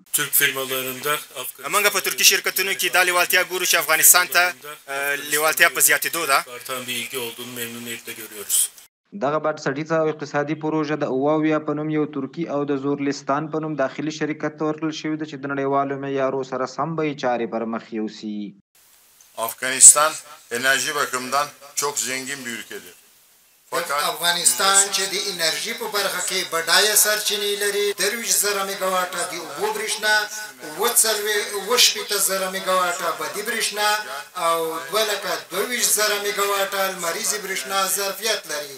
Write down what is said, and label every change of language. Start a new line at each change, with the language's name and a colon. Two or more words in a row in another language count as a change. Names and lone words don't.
Pashto: موږ په ترکي شرکتونو کې دا لیوالتیا ګورو چې افغانستان ته لیوالتیا په زیاتېدو ده. دغه بنسټیزه او اقتصادي پروژه د اوواویا په نوم یو ترکي او د زورلستان په نوم داخلي شرکت ته ورکړل شوې ده چې د نړیوالو معیارو سره سم به یې چارې پر مخ یوسي.
Turkish: Afganistan enerji bakımından çok zengin bir ülkedir.
Pashto: افغانستان چې د انرژي په برخه کې بډایه سرچینې لري 23,000 میګاواټه د اوبو برېښنا 2,000 میګاواټه بادي برېښنا او 2,22,000 میګاواټه لمریزې برېښنا ظرفیت لري.